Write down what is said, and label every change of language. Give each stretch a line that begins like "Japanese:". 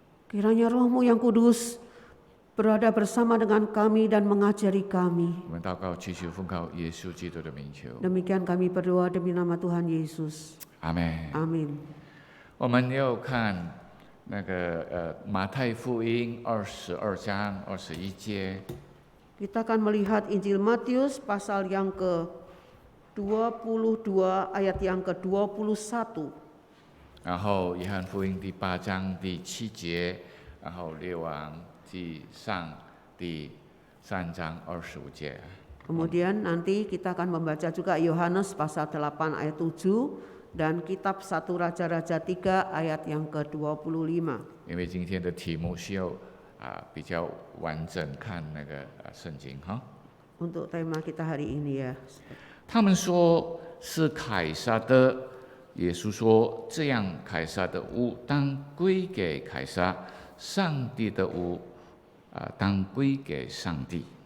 Indonesian: Kiranya Roh-Mu yang kudus berada bersama dengan kami dan mengajari kami.
Chinese: 我们祷告，祈求奉靠耶稣基督的名求。
Indonesian: Demikian kami berdoa demi nama Tuhan Yesus.
Chinese: 阿门。
Indonesian: Amin.
Chinese: 我们要看那个马太福音22章21节。
Indonesian: Kita akan melihat Injil Matius pasal yang ke-22 ayat yang ke-21.
Chinese: 然后约翰福音第8章第7节，然后列王记上第3章25节。
Indonesian: Kemudian nanti kita akan membaca juga Yohanes pasal 8 ayat 7 dan kitab 1 Raja-Raja 3 ayat yang ke-25.
Chinese: 因为今天的题目需要比较完整看那个圣经哈。
Indonesian: Untuk tema kita hari ini ya.
Chinese: 他们说是凯撒的，耶稣说这样，凯撒的物当归给凯撒，上帝的物当归给上帝。